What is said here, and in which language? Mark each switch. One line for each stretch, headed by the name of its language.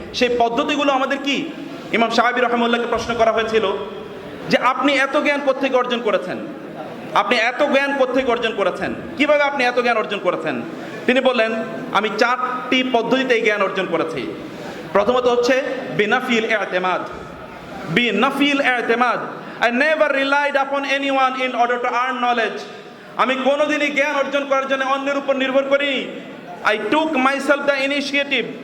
Bangla: সেই পদ্ধতিগুলো আমাদের কি? ইমাম শাফি রাহিমাহুল্লাহকে প্রশ্ন করা হয়েছিল যে আপনি এত জ্ঞান কোত্থেকে অর্জন করেছেন? আপনি এত জ্ঞান কোত্থেকে অর্জন করেছেন? কিভাবে আপনি এত জ্ঞান অর্জন করেছেন? তিনি বললেন, আমি 4টি পদ্ধতিতে এই জ্ঞান অর্জন করেছি। প্রথমত হচ্ছে বিনাফিল ইতিমাদ। বিনাফিল ইতিমাদ।
English: I never relied upon anyone in order to earn knowledge.
Bangla: আমি কোনোদিনই জ্ঞান অর্জন করার জন্য অন্যের উপর নির্ভর করিনি।
English: I took myself the initiative.